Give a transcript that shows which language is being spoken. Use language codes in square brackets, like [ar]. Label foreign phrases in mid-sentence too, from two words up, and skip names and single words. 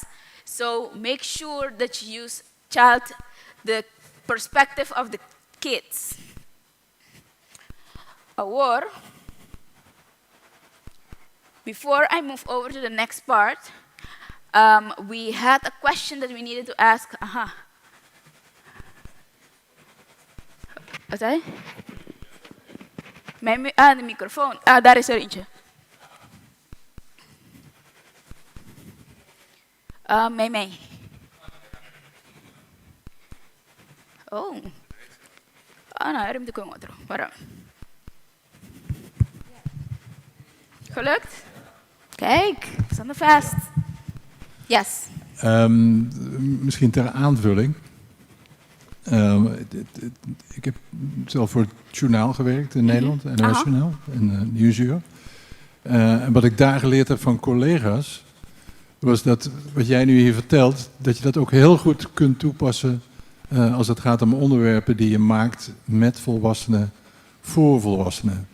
[en] So make sure that you use the perspective of the kids. Before I move over to the next part, we had a question that we needed to ask. [nl] Wat zei je? De microfoon. Daar is er eentje. Mee. Oh. [pt] No, era muito com outro. Para. [nl] Gelukt? Kijk, zonder vast. Yes. Misschien ter aanvulling. Ik heb zelf voor het journaal gewerkt in Nederland, NOS Journaal, en Nieuwsuur. En wat ik daar geleerd heb van collega's, was dat wat jij nu hier vertelt, dat je dat ook heel goed kunt toepassen als het gaat om onderwerpen die je maakt met volwassenen, voor volwassenen.